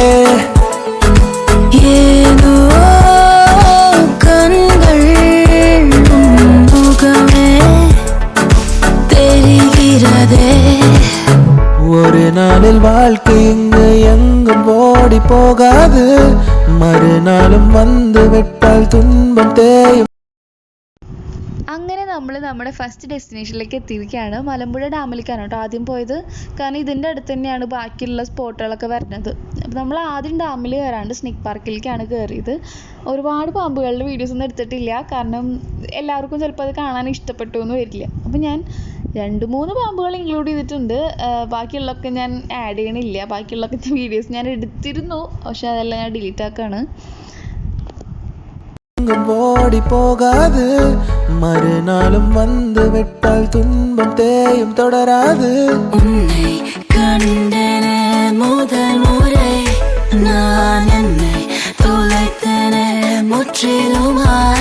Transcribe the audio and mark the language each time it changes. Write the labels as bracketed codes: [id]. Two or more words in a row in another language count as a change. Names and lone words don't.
[ta] ஏனோ கண்கள் முகமே தெரிகிறதே. ஒரு நாளில் வாழ்க்கை இங்கு எங்கும் ஓடி போகாது, மறுநாளும் வந்து விட்டால் துன்பம் தேயும். [ml] അങ്ങനെ നമ്മൾ നമ്മുടെ [en] first destinationilekku [ml] എത്തിയിരിക്കുകയാണ്. മലമ്പുഴ ഡാമിലേക്കാണ് കേട്ടോ ആദ്യം പോയത്. കാരണം ഇതിൻ്റെ അടുത്ത് തന്നെയാണ് ബാക്കിയുള്ള സ്പോട്ടുകളൊക്കെ വരുന്നത്. അപ്പോൾ നമ്മൾ ആദ്യം ഡാമിൽ കയറാണ്ട് സ്നേക്ക് പാർക്കിലേക്കാണ് കയറിയത്. ഒരുപാട് പാമ്പുകളുടെ വീഡിയോസ് ഒന്നും എടുത്തിട്ടില്ല, കാരണം എല്ലാവർക്കും ചിലപ്പോൾ അത് കാണാൻ ഇഷ്ടപ്പെട്ടു എന്ന് വരില്ല. അപ്പോൾ ഞാൻ 2-3 പാമ്പുകൾ ഇൻക്ലൂഡ് ചെയ്തിട്ടുണ്ട്. ബാക്കിയുള്ളതൊക്കെ ഞാൻ ആഡ് ചെയ്യണില്ല. ബാക്കിയുള്ളതൊക്കെ വീഡിയോസ് ഞാൻ എടുത്തിരുന്നു, പക്ഷെ അതെല്ലാം ഞാൻ ഡിലീറ്റ് ആക്കുകയാണ്. [ta] ஓடி போகாது, மறுநாளும் வந்து விட்டால் துன்பம் தேயும் தொடராது. உன்னை கண்டன முதல் முறை நான் என்னை தொலைத்தன முற்றிலுமாய்.